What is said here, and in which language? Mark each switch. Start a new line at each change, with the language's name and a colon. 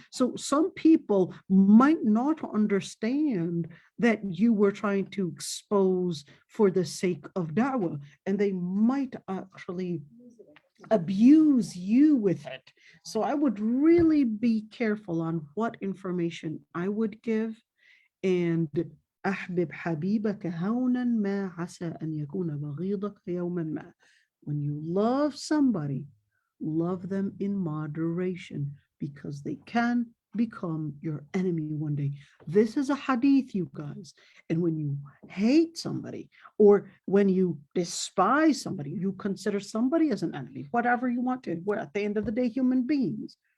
English: So some people might not understand that you were trying to expose for the sake of da'wah, and they might actually abuse you with it. So I would really be careful on what information I would give. And
Arabic: أحبب حبيبك هونا ما عسى أن يكون بغيضك يوما ما.
English: When you love somebody, love them in moderation, because they can become your enemy one day. This is a hadith, you guys. And when you hate somebody, or when you despise somebody, you consider somebody as an enemy, whatever you want to, we're at the end of the day human beings.